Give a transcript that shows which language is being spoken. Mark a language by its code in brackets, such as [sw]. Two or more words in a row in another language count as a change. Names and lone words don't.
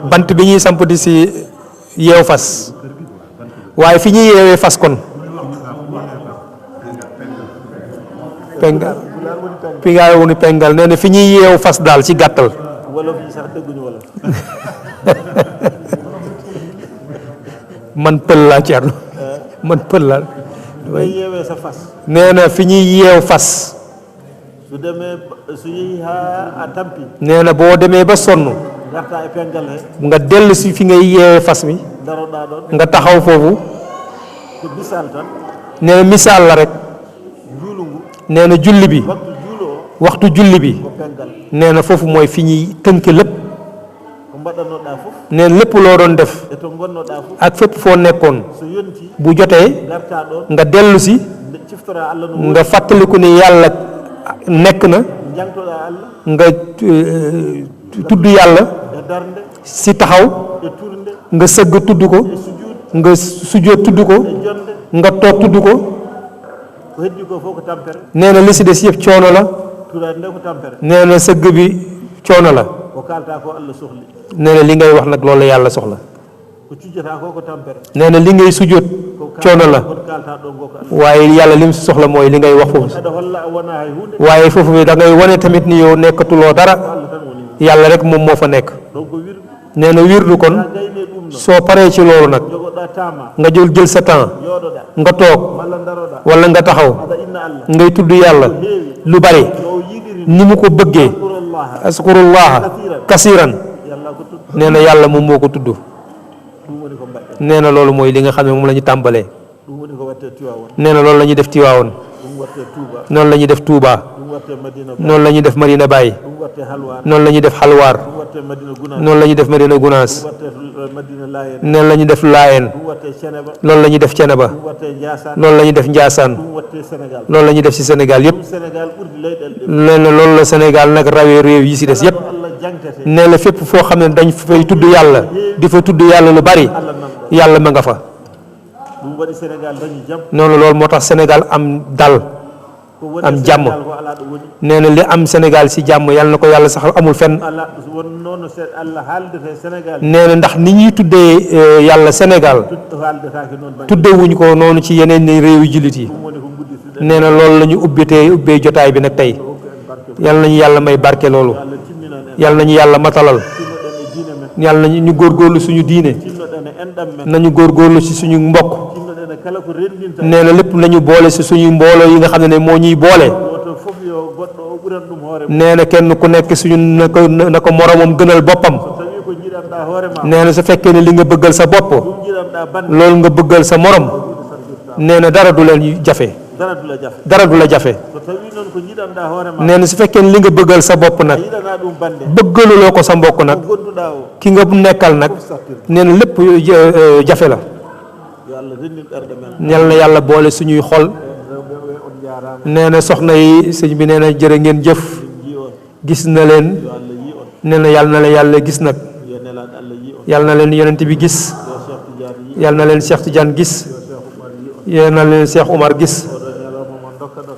[wo] bant bi ñuy samp di si yeew fas waaye fi ñuy yeewee fas kon pengal fi ngaa woni pengal nee na fi ñuy yeew fas daal ci gàttal wolof yi sax dégguñu wolof man pël laa Thierno man pël laa ngay yeewee sa fas nee na fi ñuy yeew fas [ff] su demee su yehi ha a tampi [wo] nee na boo demee ba sonn [ff] garta e pengal he [wo] nga dellu si fi ngay yeewee fas mi [ff] daroɗa ɗon [wo] nga taxaw foofu [ff] ko bisal tan [wo] nee na misaal la rek [ff] juulu ngu [wo] nee na julli bi [ff] waktu juulo o [wo] waxtu julli bi [ff] ko pengal [wo] nee na foofu mooy fi ñuy tënk lépp [ff] ko mbaɗannoɗa fof [wo] nee na lépp loo doon def [ff] e to gonnoɗa fof [wo] ak fépp foo nekkoon [ff] so yonti [wo] bu jotee [ff] garta ɗon [wo] nga dellu si [ff] nde ciftora allah no [wo] nga fàttaliku ni yàlla nekk na [ff] jangtoɗa allah [wo] nga tudd yàlla [ff] e darde [wo] si taxaw [ff] e turde [wo] nga sëgg tudd ko [ff] e sujud [wo] nga sujjóot tudd ko [ff] e jonde [wo] nga toog tudd ko [ff] ko heddi ko fof ko tampere [wo] nee na li si des yëpp coono la [ff] turade nde ko tampere [wo] nee na sëgg bi coono la [ff] ko kalta ko allah sohli [wo] nee na li ngay wax nag loolu la yàlla soxla [ff] ko cujjata ko ko tampere [wo] nee na li ngay sujjóot coono la [ff] ko kalta ɗon go ko allah [wo] waaye yàlla lim si soxla mooy li ngay wax foofu [ff] aɗa holla a wona hay hunde [wo] waaye foofu bi da ngay wane tamit ni yow nekkatuloo dara [ff] allah tan woni [wo] yàlla rek moom moo fa nekk [ff] donc ko wirdu [wo] nee na wirdu kon [ff] ha gayne ɗum ɗo [wo] soo paree ci loolu nag [ff] jogoɗa tama [wo] nga jël sa temps [ff] yooɗoɗa [wo] nga toog [ff] walla daroɗa [wo] wala nga taxaw [ff] aɗa inna allah [wo] ngay tudd yàlla lu bari [ff] o yiɗiri [wo] ni mu ko bëggee [ar] kurullaha askurullaha kasiran [wo] yalla ko tudd nee na yàlla moom moo ko tudd [ff] ɗum woni ko mbaɗɗen [wo] nee na loolu mooy li nga xam ne moom la ñu tàmbalee [ff] ɗum woni ko watte Tiwawon [wo] nee na loolu la ñuy def Tiwaawoon [ff] ɗum watte Touba [wo] noonu la ñuy def Touba [ff] ɗum watte Madina Ba [wo] noonu la ñuy def Madina Baye [ff] ɗum watte Halwar [wo] noonu la ñuy def Xalwaar [ff] ɗum watte Madina Gunas [wo] noonu la ñuy def Madina Gunaas [ff] ɗum watte Madina Layen [wo] noonu la ñuy def Laayeen [ff] ɗum watte Ceneba [wo] loolu la ñuy def Ceneba [ff] ɗum watte Ndiassane [wo] loolu la ñuy def Njaasaan [ff] ɗum watte Sénégal [wo] loolu la ñuy def ci Sénégal yëpp [ff] ɗum Sénégal ɓurdi leyɗele ɗe [wo] nee na loolu la Sénégal nag rawee réew yi ci des yëpp [ff] ɗo Allah jangtete [wo] nee na fépp foo xam ne dañ fay tudd yàlla di fa tudd yàlla lu bari [ff] Allah nanɗo [wo] yàlla ma nga fa [ff] ɗum waɗi Sénégal dañi jaam [wo] noonu loolu moo tax Sénégal am dal [ff] ko woni [wo] am jàmm [ff] Sénégal ko ala ɗo woni [wo] nee na li am Sénégal ci jàmm yàlla na ko yàlla sax amul fenn [ff] ala won noon Allah haaldete Sénégal [wo] nee na ndax ni ñuy tuddee yàlla Sénégal [ff] haaldetake noon bañ [wo] tuddewuñ ko noonu ci yeneen ni réewi jullit yi [ff] ɗum woni ko gudditude [wo] nee na loolu la ñu ubbee jotaay bi nag tey yàlla nañu yàlla may barke loolu [ff] Allah timminan en [wo] yàlla nañu yàlla matalal [ff] timmoɗen e diine men [wo] yàlla nañu ñu góorgóorlu suñu diine [ff] timnoɗen e enɗam men [wo] nañu góorgóorlu ci suñu mbokk [ff] timnoɗen e kala ko renndinta [wo] nee na lépp nañu boole si suñu mbooloo yi nga xam ne moo ñuy boole [ff] goto fof yo goɗɗo o ɓuran ɗum hoore mum [wo] nee na kenn ku nekk suñu na ko moromam gënal boppam [ff] so tawi ko jiɗanɗa hoore ma [wo] nee na su fekkee ne li nga bëggal sa bopp [ff] ɗum jiɗanɗa bande [wo] loolu nga bëggal sa morom nee na dara du leen jafe dara du la jafe dara du la jafe [ff] so tawi noon ko jiɗanɗa hoore ma [wo] nee na su fekkee ne li nga bëggal sa bopp nag [ff] yiɗana ɗum bande [wo] bëggaluloo ko sa mbokk nag [ff] ko gonduɗa o [wo] ki nga nekkal nag nee na lépp jafe la [ff] yo allah renndin ɓerɗe men [wo] ñal na yàlla boole suñuy xol [ff] rewɓe ɓe on jarama [wo] nee na soxna yi sëñ bi nee na jërë ngeen jëf [ff] ji on [wo] gis na leen [ff] yo allah yi on [wo] nee na yàlla na la yàlla gis nag [ff] yo nelaɗo allah yi on [wo] yàlla na leen yonent bi gis [ff] yo cheikh tidiane yi [wo] yàlla na leen Cheikh Tidiane gis yàlla na leen Cheikh Oumar gis [ff] oɗo ñalawma mo dokka ɗon